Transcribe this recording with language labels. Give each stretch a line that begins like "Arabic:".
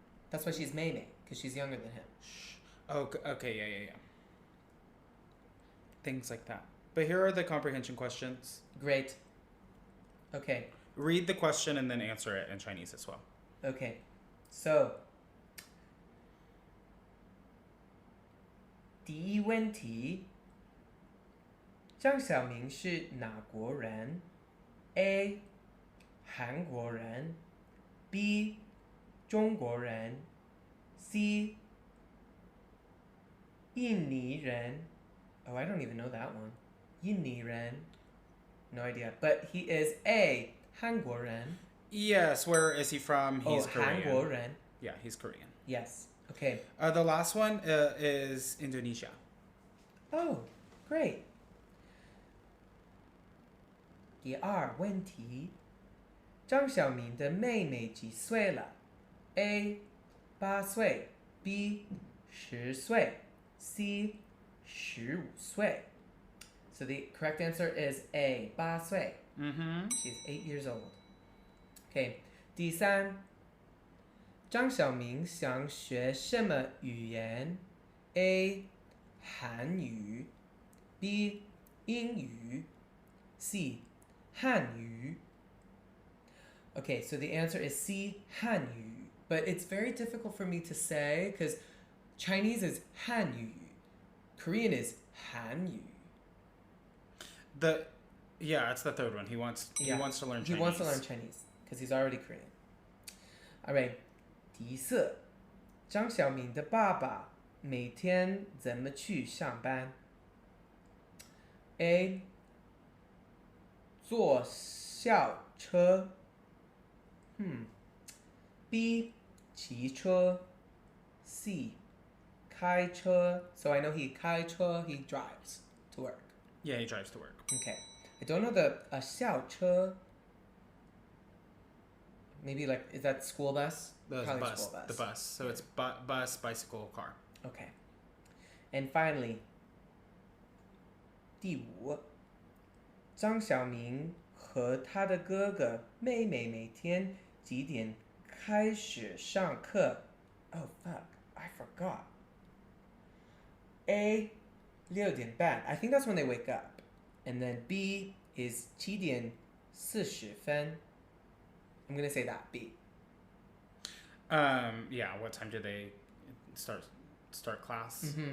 English: That's why she's Mei Mei, because she's younger than him. Oh, okay, yeah. Things like that. But here are the comprehension questions. Great. Okay. Read the question and then answer it in Chinese as well. Okay.
Chinese: So, 第一问题，张晓明是哪国人 ？A. 韩国人 B. 中国人 C.
English: 印尼人 Oh, I don't even know that one. 印尼人 No idea. But he is A. 韩国人 Yes, where is he from? He's Korean.
Chinese: 韩国人
English: Yeah, he's Korean. Yes. Okay. The last one is Indonesia. Oh, great.
Chinese: 第二问题，张晓明的妹妹几岁了 ？A. 8岁 B. 10岁 C.
English: 15岁 So the correct answer is A.
Chinese: 8岁 Mm-hmm.
English: She's 8 years old. Okay.
Chinese: 第三，张晓明想学什么语言 ？A. 韩语 B. 英语 C. 汉语
English: Okay, so the answer is C, Hanyu. But it's very difficult for me to say because Chinese is Hanyu. Korean is Hanyu. It's the third one. He wants to learn Chinese. He wants to learn Chinese because he's already Korean. All right.
Chinese: 题色张小明的爸爸每天怎么去上班 A 坐校车 B 骑车 C 开车 So I know he 开车 he drives to work.
English: Yeah, he drives to work. Okay. I don't know the 校车 Maybe like, is that school bus? The Probably bus. school bus. The bus. So it's bus, bicycle, car. Okay.
Chinese: And finally, 第五张小明和他的哥哥妹妹每天几点开始上课 Oh fuck, I forgot.
English: A 6点半 I think that's when they wake up. And then B is 7点40分 I'm gonna say that, B. What time did they start class?